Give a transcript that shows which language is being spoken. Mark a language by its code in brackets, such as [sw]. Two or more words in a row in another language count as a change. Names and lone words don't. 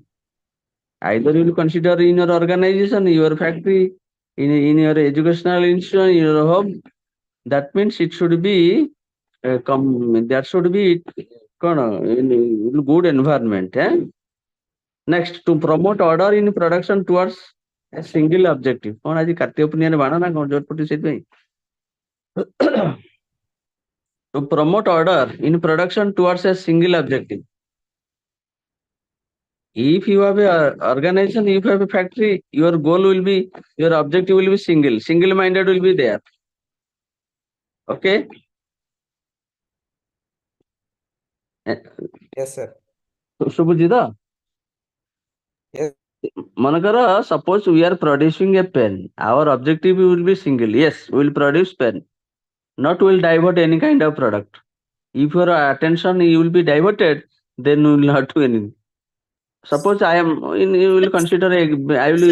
[en] Either you will consider in your organization, your factory, in your educational institution, in your home. That means it should be there should be in good environment. Next, to promote order in production towards a single objective. [or] କଣ ଆଜି କାର୍ତ୍ତିକ ପୂର୍ଣ୍ଣିମାରେ ବାଣ ନା କଣ ଜୋର ପଡୁଛି ସେଥିପାଇଁ? [en] To promote order in production towards a single objective. If you have a organization, if you have a factory, your objective will be single-minded will be there. Okay. Yes, sir. [or] ଶୁଭୁଛି ତ? [en] Yes. ମନେକର suppose we are producing a pen, our objective will be single. Yes, we will produce pen, not will divert any kind of product. If your attention you will be diverted, then you will not do anything. Suppose I am you will consider I will